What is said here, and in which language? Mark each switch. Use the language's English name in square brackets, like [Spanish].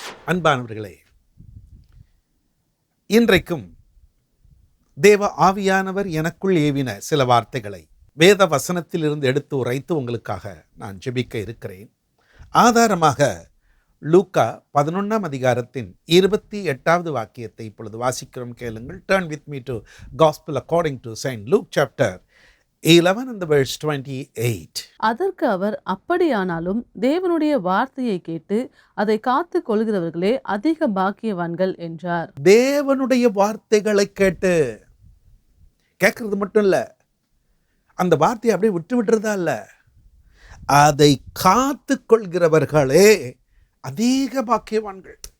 [Tamil] அன்பானவர்களே, இன்றைக்கும் தேவ ஆவியானவர் எனக்குள் ஏவின சில வார்த்தைகளை வேத வசனத்திலிருந்து எடுத்து உரைத்து உங்களுக்காக நான் ஜெபிக்க இருக்கிறேன். ஆதாரமாக லூக்கா 11ஆம் அதிகாரத்தின் 28வது வாக்கியத்தை இப்பொழுது வாசிக்கிறோம், கேளுங்கள். [English] Turn with me to Gospel according to Saint Luke chapter 11 and the verse 28. [Tamil] அதற்கு அவர், அப்படியானாலும் தேவனுடைய வார்த்தையை கேட்டு அதை காத்து கொள்கிறவர்களே அதிக பாக்கியவான்கள் என்றார். தேவனுடைய வார்த்தைகளை கேட்கறது மட்டும் இல்ல, அந்த வார்த்தையை அப்படியே விட்டுறதா இல்ல, அதை காத்து கொள்கிறவர்களே அதிக பாக்கியவான்கள்.